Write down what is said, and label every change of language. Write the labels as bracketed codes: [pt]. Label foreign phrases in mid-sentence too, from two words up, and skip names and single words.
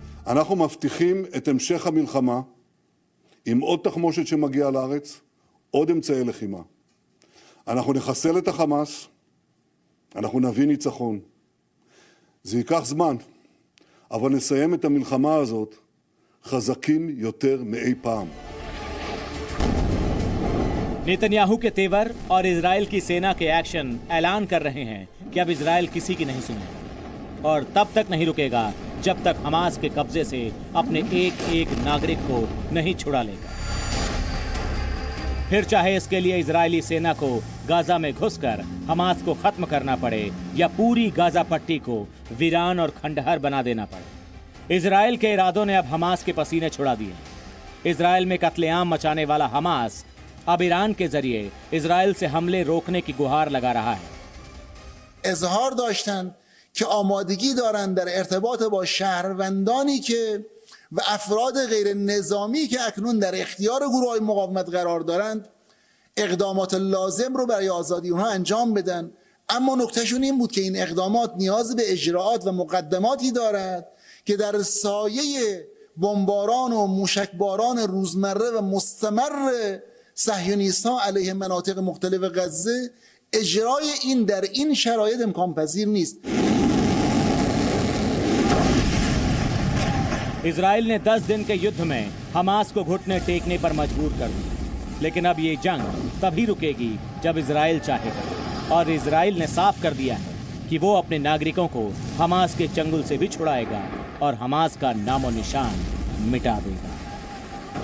[he] אנחנו מבטיחים את המשך המלחמה עם עוד תחמושת שמגיעה לארץ, עוד אמצעי לחימה. אנחנו נחסל את החמאס, אנחנו נביא ניצחון. זה ייקח זמן, אבל נסיים את המלחמה הזאת חזקים יותר מאי פעם. [hi] नेतन्याहू के तेवर और इजराइल की सेना के एक्शन ऐलान कर रहे हैं कि अब इजराइल किसी की नहीं सुनेगा और तब तक नहीं रुकेगा जब तक हमास के कब्जे से अपने एक एक नागरिक को नहीं छुड़ा लेगा। फिर चाहे इसके लिए इजरायली सेना को गाजा में घुसकर हमास को खत्म करना पड़े या पूरी गाजा पट्टी को वीरान और खंडहर बना देना पड़े। इजराइल के इरादों ने अब हमास के पसीने छुड़ा दिए। इजराइल में कत्लेआम मचाने वाला हमास अब ईरान के जरिए इजराइल से हमले रोकने की गुहार लगा रहा है। [fa] اظهار داشتند که آمادگی دارند در ارتباط با شهروندانی که و افراد غیر نظامی که اکنون در اختیار گروه‌های مقاومت قرار دارند اقدامات لازم رو برای آزادی اونها انجام بدن، اما نکتهشون این بود که این اقدامات نیاز به اجراءات و مقدماتی دارد که در سایه بمباران و موشکباران روزمره و مستمر صهیونیست‌ها علیه مناطق مختلف غزه اجرای این در این شرایط امکان پذیر نیست. [hi] इजराइल ने 10 दिन के युद्ध में हमास को घुटने टेकने पर मजबूर कर दिया, लेकिन अब ये जंग तभी रुकेगी जब इजराइल चाहेगा और इजराइल ने साफ कर दिया है कि वो अपने नागरिकों को हमास के चंगुल से भी छुड़ाएगा और हमास का नामो निशान मिटा देगा।